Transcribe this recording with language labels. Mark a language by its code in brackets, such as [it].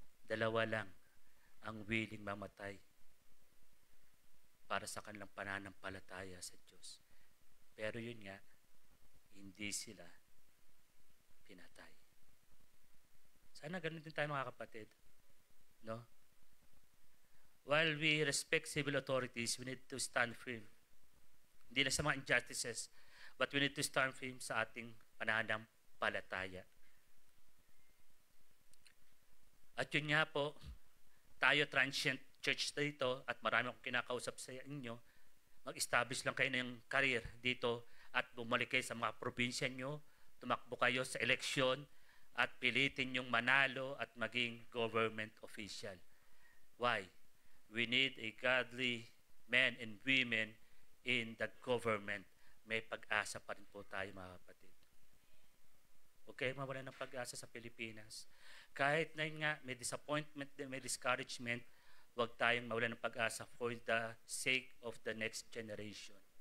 [tl] Dalawa lang ang willing mamatay para sa kanilang pananampalataya sa Diyos. Pero yun nga, hindi sila pinatay. Sana ganun din tayo mga kapatid. No? [en] While we respect civil authorities, we need to stand firm. [tl] Hindi na sa mga injustices, [en] but we need to stand firm [tl] sa ating pananampalataya. At yun nga po, tayo transient church dito at marami akong kinakausap sa inyo, mag-establish lang kayo ng career dito at bumalik kayo sa mga probinsya nyo, tumakbo kayo sa eleksyon at pilitin yung manalo at maging government official. [en] Why? We need a godly men and women in the government. [tl] May pag-asa pa rin po tayo mga kapatid. Okay, mawala ng pag-asa sa Pilipinas. Kahit na yun nga, may disappointment, may discouragement, huwag tayong mawala ng pag-asa [en] for the sake of the next generation.